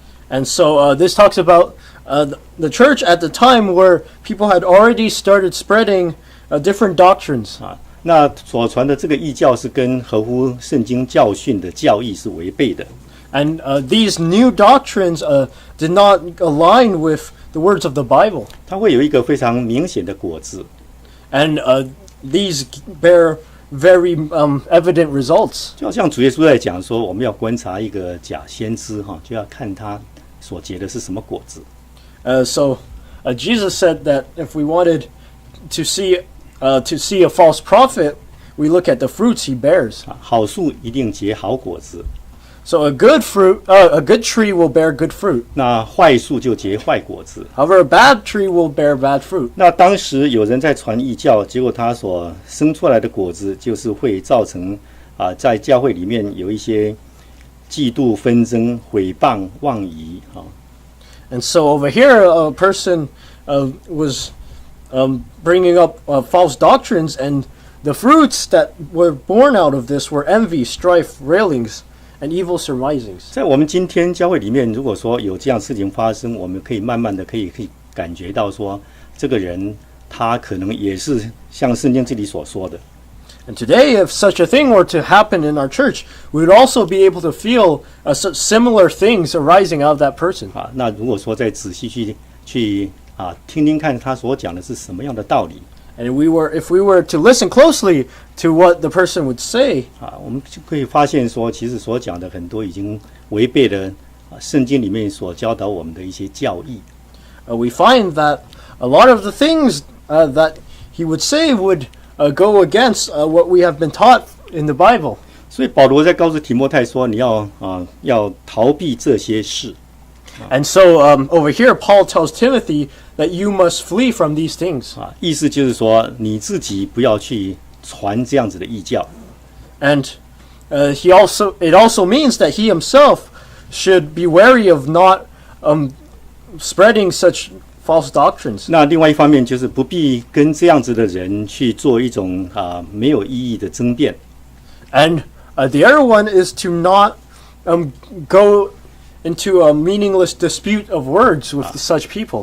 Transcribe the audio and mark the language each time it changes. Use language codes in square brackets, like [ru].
[en] And so this talks about the church at the time where people had already started spreading different doctrines. [zh] 那所传的这个异教是跟合乎圣经教训的教义是违背的。 [en] And these new doctrines did not align with the words of the Bible. [zh] 它会有一个非常明显的果子。 [en] And these bear very evident results. [zh] 就好像主耶稣在讲说，我们要观察一个假先知就要看他所结的是什么果子。 [en] So Jesus said that if we wanted to see a false prophet, we look at the fruits he bears. [zh] 好树一定结好果子， [en] So a good tree will bear good fruit. [zh] 那坏树就结坏果子。 [en] However, a bad tree will bear bad fruit. [zh] 那当时有人在传异教，结果他所生出来的果子，就是会造成在教会里面有一些嫉妒、纷争、毁谤、妄疑 [en] And so over here, a person was bringing up false doctrines, and the fruits that were born out of this were envy, strife, railings, and evil surmisings. [zh] 在我们今天教会里面，如果说有这样事情发生，我们可以慢慢的可以感觉到说，这个人他可能也是像圣经这里所说的。 [en] And today, if such a thing were to happen in our church, we would also be able to feel such similar things arising out of that person. [zh] 那如果说再仔细去听听看他所讲的是什么样的道理。 [en] And if we were to listen closely to what the person would say, [zh] 我们就可以发现说，其实所讲的很多已经违背了圣经里面所教导我们的一些教义。 [en] we find that a lot of the things that he would say would go against what we have been taught in the Bible. [zh] 所以保罗在告诉提摩太说，你要逃避这些事。 [en] And so over here, Paul tells Timothy that you must flee from these things. [zh] 意思就是说，你自己不要去传这样子的异教。 [en] And it also means that he himself should be wary of not spreading such false doctrines. [zh] 那另外一方面就是不必跟这样子的人去做一种没有意义的争辩。 [en] And the other one is to not go into a meaningless dispute of words with such people.